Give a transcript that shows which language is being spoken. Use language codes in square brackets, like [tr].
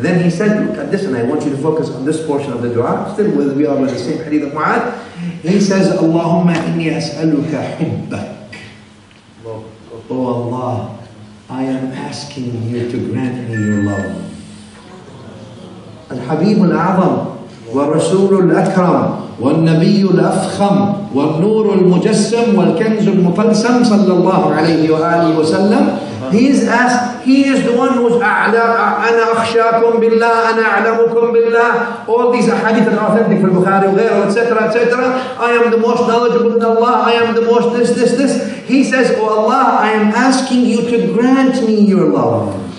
[en] Then he said, look at this, and I want you to focus on this portion of the dua. Still we are with the same hadith of Mu'adh. He says, [ar] Allahumma inni as'aluka hubbak. [en] Oh Allah, I am asking you to grant me your love. [ar] Al-Habib al-A'zam, wa-Rasul al-Akram, والنبي الأفخم والنور المجسم والكنز المطلسم صلى الله عليه وآله وسلم. [en] He is asked, he is the one who's [ar] أنا أخشاكم بالله أنا أعلمكم بالله. [en] All these hadith are authentic from Bukhari وغيره, etc., etc. I am the most knowledgeable in Allah. I am the most this. He says, oh Allah, I am asking you to grant me your love.